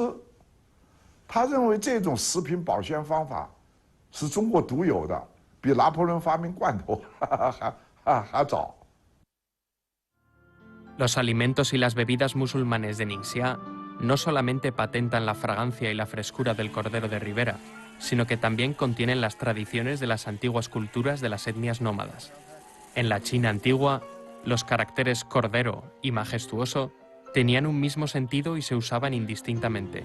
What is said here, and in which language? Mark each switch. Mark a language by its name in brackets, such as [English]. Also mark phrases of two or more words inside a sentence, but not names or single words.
[Chinese] 他认为这种食品保鲜方法是中国独有的，比拿破仑发明罐头还早。 [Spanish] Los alimentos y las bebidas musulmanes de Ningxia no solamente patentan la fragancia y la frescura del cordero de ribera, sino que también contienen las tradiciones de las antiguas culturas de las etnias nómadas. En la China antigua, los caracteres cordero y majestuoso tenían un mismo sentido y se usaban indistintamente.